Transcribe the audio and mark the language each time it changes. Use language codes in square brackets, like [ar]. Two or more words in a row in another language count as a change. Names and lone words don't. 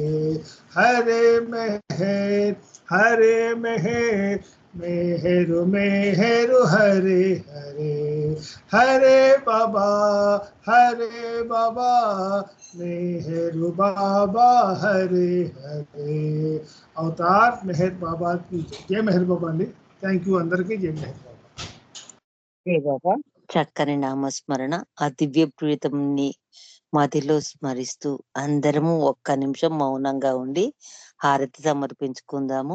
[hi] हरे मेहर मेहर मेहर हरे हरे. हरे बाबा मेहर बाबा हरे हरे. अवतार मेहर बाबा की जय. जय मेहर बाबा అండి. [en] thank you [te] అందరికీ. జై మెహర్ బాబా. జై బాబా. చక్కని నామస్మరణ ఆ దివ్య ప్రీతంని మదిలో స్మరిస్తూ అందరము ఒక్క నిమిషం మౌనంగా ఉండి హారతి సమర్పించుకుందాము.